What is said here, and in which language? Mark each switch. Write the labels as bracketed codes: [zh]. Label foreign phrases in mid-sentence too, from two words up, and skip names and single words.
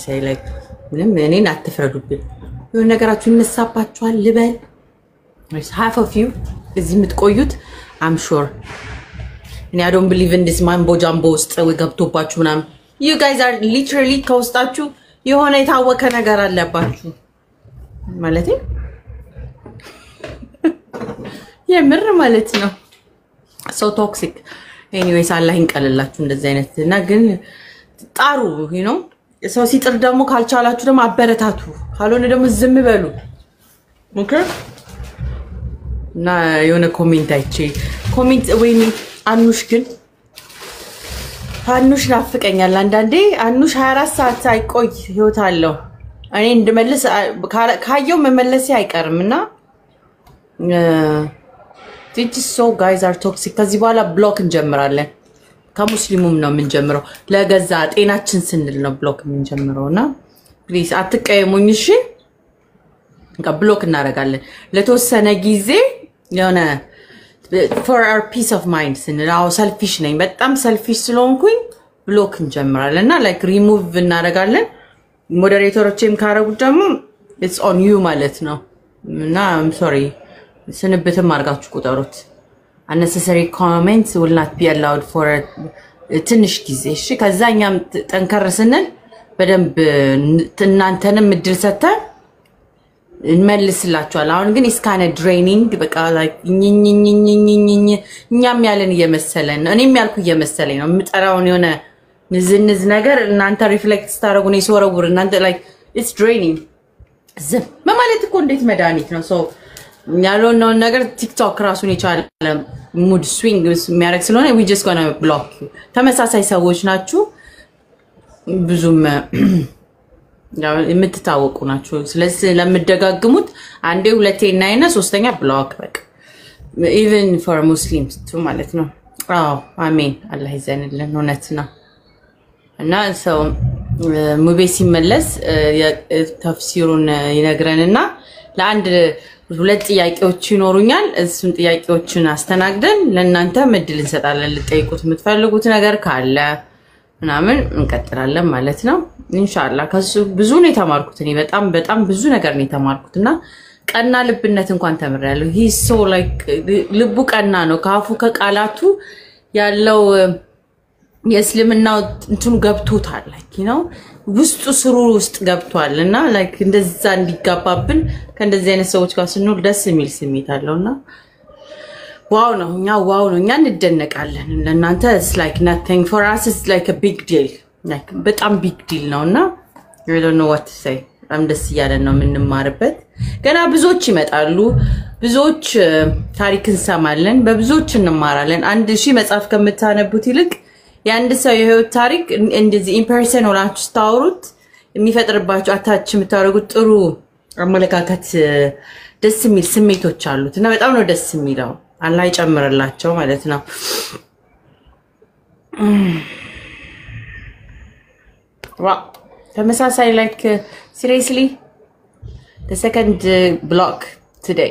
[am] ላይክ ምንም እኔን አትፍረዱብኝ የሆነ ነገራችሁ ይነሳባችኋል ልበል [en] half of you [am] እዚህ የምትቆዩት [en] I'm sure and I don't believe in this mambo jumbo [am] ውስጥ ገብቶባችሁ ምናምን [en] you guys are literally [am] ከውስጣችሁ የሆነ የታወከ ነገር አለባችሁ ማለት የምር ማለት ነው [en] so toxic anyways [am] Allah ይንቀልላችሁ እንደዚህ አይነት እና ግን ጣሩ [en] you know [am] ሰው ሲጥር ደግሞ ካልቻላችሁ ደግሞ አበረታቱ ካልሆነ ደግሞ ዝም በሉ okay እና የሆነ ኮሜንት አይቼ ኮሜንት ወይኔ አኑሽ ግን አኑሽ ናፍቀኛል አንዳንዴ አኑሽ 24 ሰዓት ሳይቆይ ህይወት አለው እኔ እንድመልስ ካየው መመለስ አይቀርምና [en] This so guys are toxic [am] ከዚህ በኋላ ብሎክ እንጀምራለን ከሙስሊሙም ነው የምንጀምረው ለገዛ ጤናችን ስንል ነው ብሎክ የምንጀምረውና ፕሊዝ አትቀየሙኝ እሺ ብሎክ እናደርጋለን ለተወሰነ ጊዜ የሆነ for [en] our peace of mind [am] ስንል አው ሰልፊሽ ነኝ በጣም ሰልፊሽ ስለሆንኩኝ ብሎክ እንጀምራለንና [en] like remove [am] እናደርጋለን ሞዴሬተሮችም ካረጉት ደግሞ [en] it's on you [am] ማለት ነው እና [en] I'm sorry [am] ስንብትም አርጋችሁ ቁጠሩት [en] unnecessary comments will not be allowed for [am] ትንሽ ጊዜ እሺ ከዛኛም ጠንከር ስንል በደንብ እናንተንም እድል ሰጥተን እንመልስላችኋል። አሁን ግን ኢስካነ ድሬኒንግ በቃ ላይክ እኛም ያለን እየመሰለን ነው። እኔም ያልኩ እየመሰለኝ ነው የምጠራውን የሆነ ንዝንዝ ነገር እናንተ ሪፍሌክት ስታደርጉ ነው ሲወረውር እናንተ [en] like it's draining [am] ዝም ማለት እኮ እንዴት መድኃኒት ነው። ሶ ያለውን ነገር ቲክቶክ ራሱን የቻለ [en] mood swing [am] የሚያደርግ ስለሆነ [en] we just gonna block you። [am] ተመሳሳይ ሰዎች ናችሁ ብዙም ያው የምትታወቁ ናችሁ። ስለዚህ ለምትደጋግሙት አንዴ ሁለቴ እና ሶስተኛ ብሎክ በቃ [en] even for Muslims too [am] ማለት ነው። አዎ አሜን አላህ ይዘንልን እውነት ነው። እና ሰው ሙቤ ሲመለስ ተፍሲሩን ይነግረንና ለአንድ ሁለት ጥያቄዎች ይኖሩኛል። እሱን ጥያቄዎችን አስተናግደን ለእናንተ ምድል እንሰጣለን። ልጠይቁት የምትፈልጉት ነገር ካለ ምናምን እንቀጥላለን ማለት ነው ኢንሻአላህ። ከሱ ብዙ ነው የተማርኩት እኔ በጣም ብዙ ነገር ነው የተማርኩትና ቀና ልብነት እንኳን ተምሬያለሁ። [en] he so like [am] ልቡ ቀና ነው። ካፉ ከቃላቱ ያለው የእስልምናው እንትኑ ገብቶታል [en] like you know [am] ውስጡ ስሩ ውስጥ ገብቷልና like እንደዛ እንዲጋባብን ከእንደዚህ አይነት ሰዎች ጋር ስንኖር ደስ የሚል ስሜት አለውና ዋው ነው እኛ እንደነቃለን። ለእናንተ [en] it's like nothing, for us it's like a big deal, like በጣም big deal ነውና I don't know what to [am] say። በጣም ደስ እያለን ነው የምንማርበት። ገና ብዙዎች ይመጣሉ፣ ብዙዎች ታሪክ እንሰማለን፣ በብዙዎች እንማራለን። 1000 መጽሐፍ ከምታነቡት ይልቅ የአንድ ሰው የህይወት ታሪክ እንደዚህ ኢምፐርሰን ሆናችሁ ስታወሩት የሚፈጥርባችሁ አታች የምታደርጉት ጥሩ አመለካከት ደስ የሚል ስሜቶች አሉት እና በጣም ነው ደስ የሚለው። አላህ ይጨምርላቸው ማለት ነው። ዋው ተመሳሳይ [en] like seriously the second block today.